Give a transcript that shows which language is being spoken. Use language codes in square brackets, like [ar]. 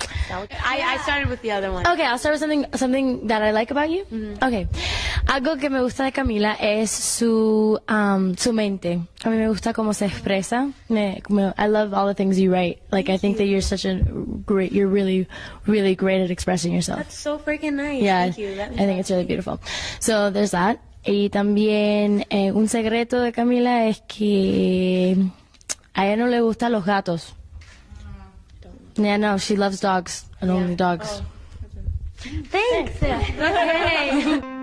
[en] I started with the other one. Okay, I'll start with something that I like about you. [es] Okay, algo que me gusta de Camila es su mente. A mí me gusta cómo se expresa. [en] I love all the things you write. Like, I think that you're really, really great at expressing yourself. That's so freaking nice. Yeah, Thank you. I think it's really beautiful. So there's that. [es] Y también un secreto de Camila es que a ella no le gustan los gatos. [en] Yeah, no, she loves dogs and only dogs. Oh. Thanks. Okay.